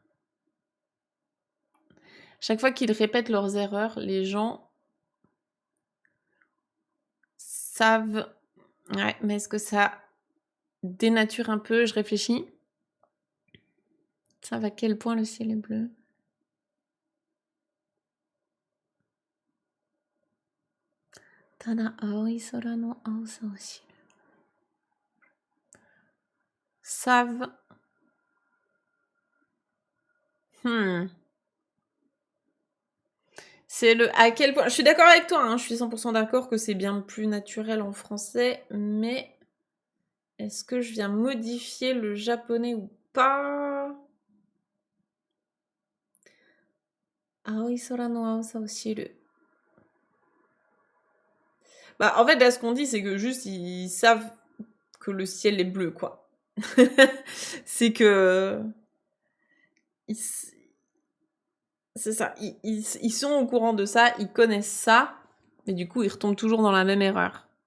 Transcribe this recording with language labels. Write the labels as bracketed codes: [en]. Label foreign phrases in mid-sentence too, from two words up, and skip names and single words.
[fr] Chaque fois qu'ils répètent leurs erreurs, les gens savent... Ouais, mais est-ce que ça dénature un peu? Je réfléchis. Savent à quel point le ciel est bleu. [ja] Tada aoi sora no aosa o shiru. [fr] Savent... C'est le à quel point... Je suis d'accord avec toi, hein, je suis 100% d'accord que c'est bien plus naturel en français, mais est-ce que je viens modifier le japonais ou pas? [ja] Aoi sora no aosa o shiru. [fr] Bah, en fait, là, ce qu'on dit, c'est que juste, ils savent que le ciel est bleu, quoi. C'est que... C'est ça, ils sont au courant de ça, ils connaissent ça, mais du coup, ils retombent toujours dans la même erreur.